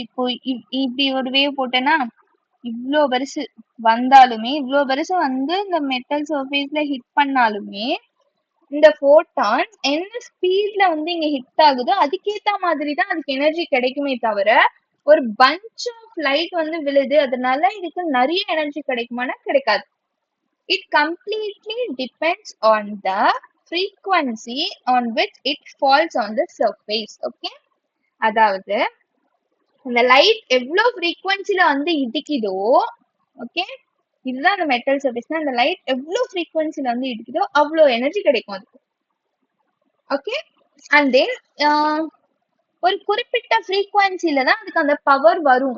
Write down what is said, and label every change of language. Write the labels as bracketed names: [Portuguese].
[Tamil] இப்போ இப்படி ஒரு வேவ் போட்டேன்னா இவ்வளோ பெருசு வந்தாலுமே, இவ்வளோ பெருசு வந்து இந்த மெட்டல் சர்ஃபேஸ்ல ஹிட் பண்ணாலுமே இந்த ஃபோட்டான்ஸ் என்ன ஸ்பீட்ல வந்து இங்க ஹிட் ஆகுதோ அதுக்கேத்த மாதிரி தான் அதுக்கு எனர்ஜி கிடைக்குமே தவிர, ஒரு பஞ்ச் ஆஃப் லைட் வந்து விழுது அதனால இதுக்கு நிறைய எனர்ஜி கிடைக்குமானா கிடைக்காது. [English] It completely depends on the frequency on which it falls on the surface. [Tamil] Okay, அதாவது இந்த லைட் எவ்வளோ ஃப்ரீக்வன்சில வந்து இடிக்குதோ, ஓகே, இதுதான் அந்த மெட்டல் சர்ஃபேஸ்னா அந்த லைட் எவ்வளோ ஃப்ரீக்வன்சில வந்து இடிக்குதோ அவ்வளோ எனர்ஜி கிடைக்கும் அதுக்கு. ஓகே, அண்ட் தென் ஒரு குறிப்பிட்ட ஃப்ரீக்வன்சில தான் அதுக்கு அந்த பவர் வரும்.